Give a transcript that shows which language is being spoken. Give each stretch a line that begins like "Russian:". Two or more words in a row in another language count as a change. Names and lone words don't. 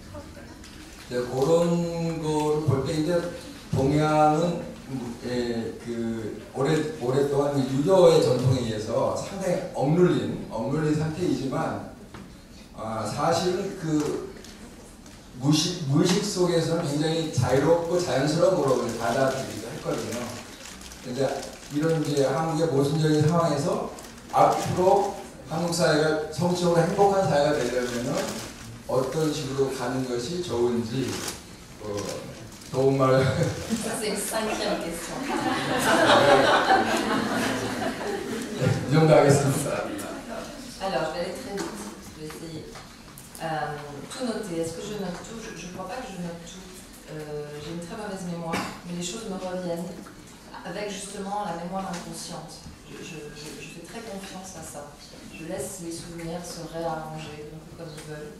Korean: 그런 거를 볼 때 이제 동양은 그 오랫동안 유교의 전통에 의해서 상당히 억눌린 상태이지만 사실은 그 무의식 속에서는 굉장히 자유롭고 자연스러운 모습을 받아들이기도 했거든요. 근데 이런 이제 한국의 모순적인 상황에서 앞으로 한국 사회가 성적으로 행복한 사회가 되려면 어떤 식으로 가는 것이 좋은지 좋은 말.
French: C'est une cinquième question.
Korean: 이 정도 하겠습니다.
French: Alors, je vais aller très vite. Je vais essayer. Tout noter. Est-ce que je note tout? Je ne crois pas que je note tout. J'ai une très mauvaise mémoire, mais les choses me reviennent avec justement la mémoire inconsciente. Je fais très confiance à ça. Je laisse les souvenirs se réarranger un peu comme ils veulent.